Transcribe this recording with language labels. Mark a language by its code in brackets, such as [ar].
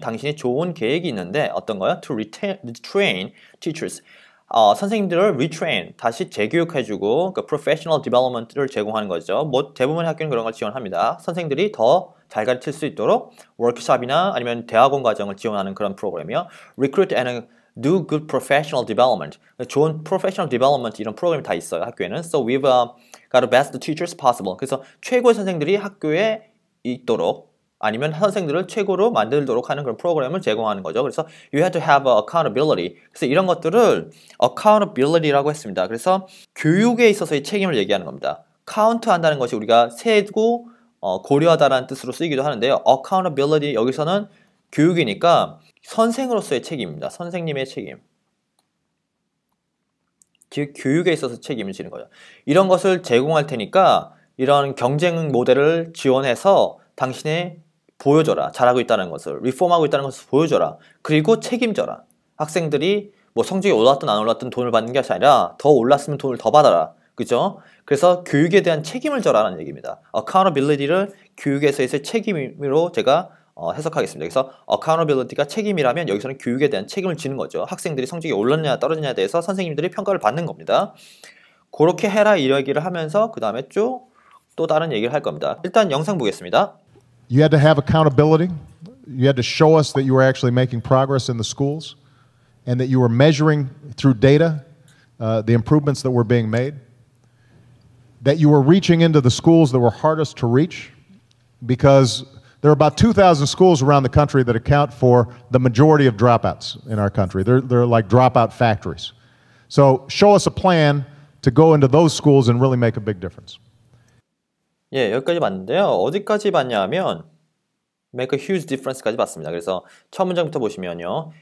[ko] 당신이 좋은 계획이 있는데 어떤 거요? [en] To retrain teachers. [ko] 선생님들을 retrain, 다시 재교육해주고 그 professional development를 제공하는 거죠. 뭐 대부분의 학교는 그런 걸 지원합니다. 선생님들이 더 잘 가르칠 수 있도록 워크숍이나 아니면 대학원 과정을 지원하는 그런 프로그램이요. [en] Recruit and do good professional development. [ko] 좋은 professional development 이런 프로그램이 다 있어요, 학교에는. [en] So we've got the best teachers possible. [ko] 그래서 최고의 선생들이 학교에 있도록 아니면 선생들을 최고로 만들도록 하는 그런 프로그램을 제공하는 거죠. [en] 그래서 you had to have accountability. [ko] 그래서 이런 것들을 accountability라고 했습니다. 그래서 교육에 있어서의 책임을 얘기하는 겁니다. count 한다는 것이 우리가 세고 고려하다라는 뜻으로 쓰이기도 하는데요. accountability 여기서는 교육이니까 선생으로서의 책임입니다. 선생님의 책임. 즉 교육에 있어서 책임을 지는 거죠. 이런 것을 제공할 테니까 이런 경쟁 모델을 지원해서 당신의 보여줘라. 잘하고 있다는 것을, 리폼하고 있다는 것을 보여줘라. 그리고 책임져라. 학생들이 뭐 성적이 올랐든 안 올랐든 돈을 받는 게 아니라 더 올랐으면 돈을 더 받아라. 그죠? 그래서 교육에 대한 책임을 져라는 얘기입니다. accountability를 교육에서의 책임으로 제가 해석하겠습니다. 그래서 accountability가 책임이라면 여기서는 교육에 대한 책임을 지는 거죠. 학생들이 성적이 올랐느냐 떨어지냐에 대해서 선생님들이 평가를 받는 겁니다. 그렇게 해라 이 얘기를 하면서 그 다음에 쭉 또 다른 얘기를 할 겁니다. 일단 영상 보겠습니다. [en] You had to have accountability. You had to show us that you were actually making progress in the schools and that you were measuring through data the improvements that were being made. That you were reaching into the schools that were hardest to reach because there are about 2,000 schools around the country that account for the majority of dropouts in our country. They're like dropout factories. So show us a plan to go into those schools and really make a big difference. [ko] 예, 여기까지 봤는데요. 어디까지 봤냐 하면 [en] make a huge difference [ko] 까지 봤습니다. 그래서 첫 문장부터 보시면요.